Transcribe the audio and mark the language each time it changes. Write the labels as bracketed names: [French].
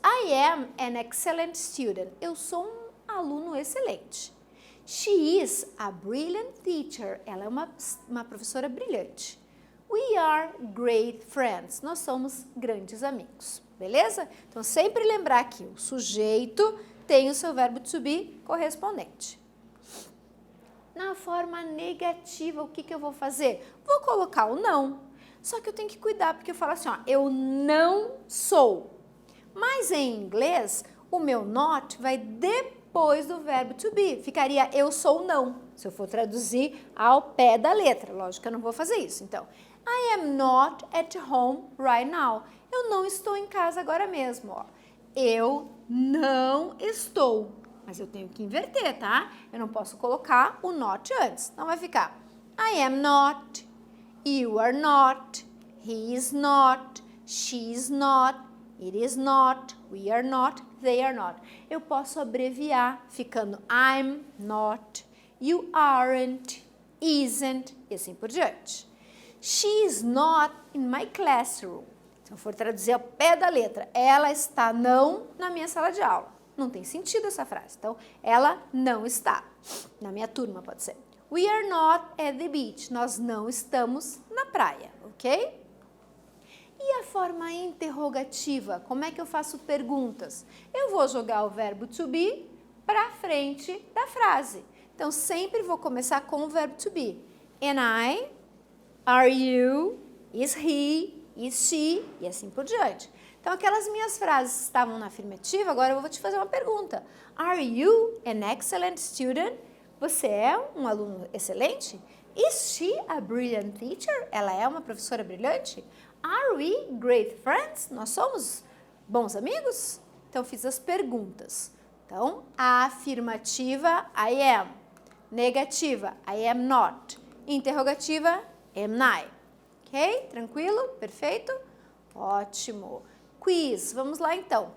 [English] I am an excellent student. [Portuguese] Eu sou um aluno excelente. [English] She is a brilliant teacher. [Portuguese] Ela é uma professora brilhante. [English] We are great friends. [Portuguese] Nós somos grandes amigos. Beleza? Então, sempre lembrar que o sujeito tem o seu verbo to be correspondente. Na forma negativa, o que eu vou fazer? Vou colocar o não. Só que eu tenho que cuidar, porque eu falo assim, ó, eu não sou. Mas em inglês, o meu not vai depois do verbo to be. Ficaria eu sou não, se eu for traduzir ao pé da letra. Lógico que eu não vou fazer isso. [English] Então, I am not at home right now. [Portuguese] Eu não estou em casa agora mesmo, ó. Eu não estou. Mas eu tenho que inverter, tá? Eu não posso colocar o not antes. Então, vai ficar [English] I am not, you are not, he is not, she is not, it is not, we are not, they are not. [Portuguese] Eu posso abreviar ficando [English] I'm not, you aren't, isn't [Portuguese] e assim por diante. [English] She is not in my classroom. [Portuguese] Se eu for traduzir ao pé da letra, ela está não na minha sala de aula. Não tem sentido essa frase. Então, ela não está. Na minha turma, pode ser. [English] We are not at the beach. [Portuguese] Nós não estamos na praia, [English] ok? [Portuguese] E a forma interrogativa? Como é que eu faço perguntas? Eu vou jogar o verbo to be para frente da frase. Então, sempre vou começar com o verbo to be. [English] Am I? Are you? Is he? Is she? [Portuguese] E assim por diante. Então, aquelas minhas frases estavam na afirmativa, agora eu vou te fazer uma pergunta. [English] Are you an excellent student? [Portuguese] Você é um aluno excelente? [English] Is she a brilliant teacher? [Portuguese] Ela é uma professora brilhante? [English] Are we great friends? [Portuguese] Nós somos bons amigos? Então, fiz as perguntas. Então, a afirmativa, [English] I am. [Portuguese] Negativa, [English] I am not. [Portuguese] Interrogativa, [English] am I. [Portuguese] Ok? Tranquilo? Perfeito? Ótimo. Quiz. Vamos lá, então.